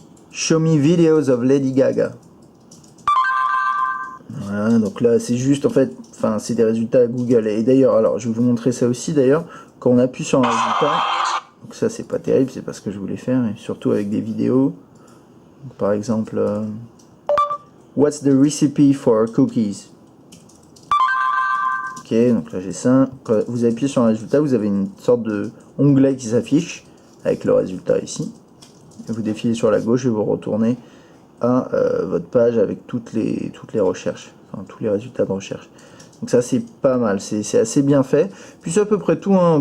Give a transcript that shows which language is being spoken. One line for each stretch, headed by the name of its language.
English: Show me videos of Lady Gaga.
French: Voilà, donc là, c'est juste en fait, c'est des résultats à Google. Et d'ailleurs, alors je vais vous montrer ça aussi d'ailleurs. Quand on appuie sur un résultat, donc ça c'est pas terrible, c'est pas ce que je voulais faire, et surtout avec des vidéos. Par exemple,
English: what's the recipe for cookies?
French: Ok, donc là j'ai ça. Quand vous appuyez sur un résultat, vous avez une sorte de onglet qui s'affiche avec le résultat ici. Et vous défilez sur la gauche et vous retournez à votre page avec toutes les recherches, enfin tous les résultats de recherche. Donc ça c'est pas mal, c'est assez bien fait. Puis c'est à peu près tout, hein.